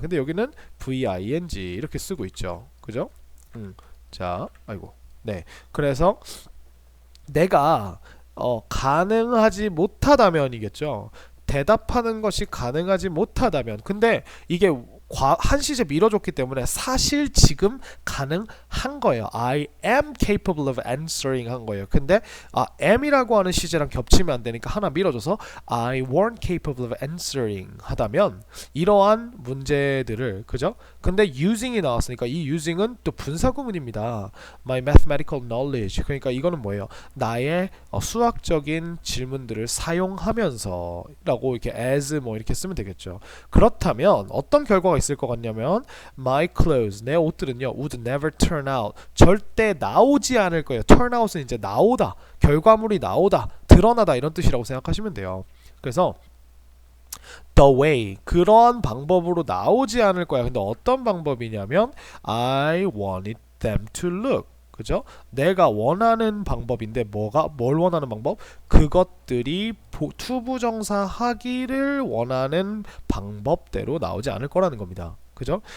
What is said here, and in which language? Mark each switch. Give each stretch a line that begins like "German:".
Korean: 근데 여기는 VING 이렇게 쓰고 있죠. 그죠? 자, 아이고. 네. 그래서 내가 가능하지 못하다면이겠죠. 대답하는 것이 가능하지 못하다면. 근데 이게 한 시제 밀어줬기 때문에 사실 지금 가능한 거예요.
English: I am capable of answering
Korean: 한 거예요. 근데 am이라고 하는 시제랑 겹치면 안 되니까 하나 밀어줘서
English: I weren't capable of answering
Korean: 하다면 이러한 문제들을, 그죠? 근데 using이 나왔으니까 이 using은 또 분사구문입니다.
English: My mathematical knowledge.
Korean: 그러니까 이거는 뭐예요? 나의 수학적인 질문들을 사용하면서 라고 이렇게 as 뭐 이렇게 쓰면 되겠죠. 그렇다면 어떤 결과가 있을 것 같냐면
English: my clothes,
Korean: 내 옷들은요,
English: would never turn out,
Korean: 절대 나오지 않을 거예요. turn out은 이제 나오다, 결과물이 나오다, 드러나다 이런 뜻이라고 생각하시면 돼요. 그래서
English: the way,
Korean: 그러한 방법으로 나오지 않을 거야. 근데 어떤 방법이냐면
English: I wanted them to look,
Korean: 그죠? 내가 원하는 방법인데 뭘 원하는 방법? 그것들이 투부정사 하기를 원하는 방법대로 나오지 않을 거라는 겁니다. 그죠?